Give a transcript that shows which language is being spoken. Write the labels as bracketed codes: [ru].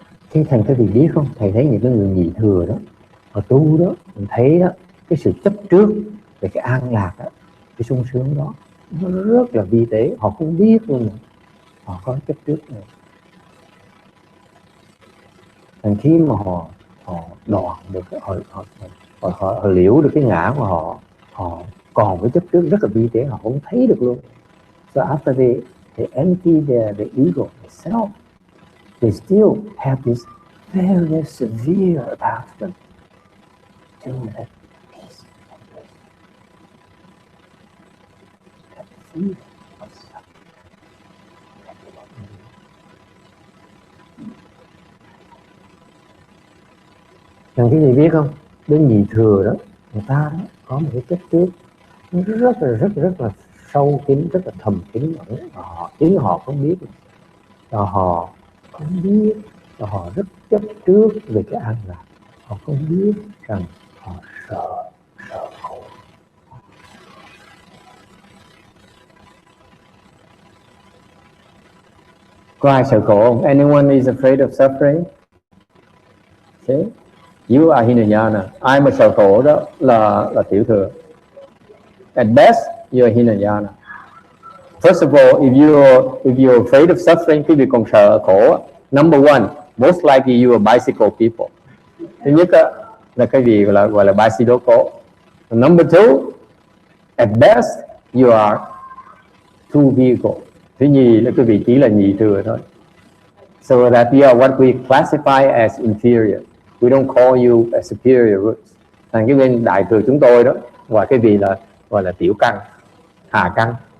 [vi] Thế thành các vị biết không, thầy thấy những cái người nhị thừa đó, họ tu đó, mình thấy đó, cái sự chấp trước về cái an lạc đó, cái sung sướng đó, nó rất là vi tế, họ không biết luôn, họ có chấp trước này. Thành khi mà họ đoạn được, họ liễu được cái ngã của họ còn với chấp trước rất là vi tế, họ không thấy được luôn. [en] So after they empty the ego, the self, they still have this very severe attachment to that peace and bliss, that feeling of self. [vi] Rằng cái gì biết không? Bên nhị thừa đó, người ta đó có một cái chất trước nó rất là sâu kín, rất là thầm kín ẩn. Chính họ không biết, họ không biết, họ rất chấp trước về cái an lạc. Họ không biết rằng họ sợ khổ. Có ai sợ khổ không? [en] Anyone is afraid of suffering? Okay. You are Hinayana. [vi] Ai mà sợ khổ đó là tiểu thừa. [en] At best, you are Hinayana. First of all, if you're afraid of suffering, [vi] quý vị còn sợ khổ, [en] number one, most likely you are bicycle people. [vi] Thứ nhất là cái gì gọi là bicycle khổ. [en] Number two, at best, you are two vehicle. [vi] Thứ nhì là quý vị chỉ là nhị thừa thôi. [en] So that you are what we classify as inferior. We don't call you a superior roots. [vi] Thành cái bên đại thừa chúng tôi đó, và cái vị là gọi là tiểu căn, hạ căn.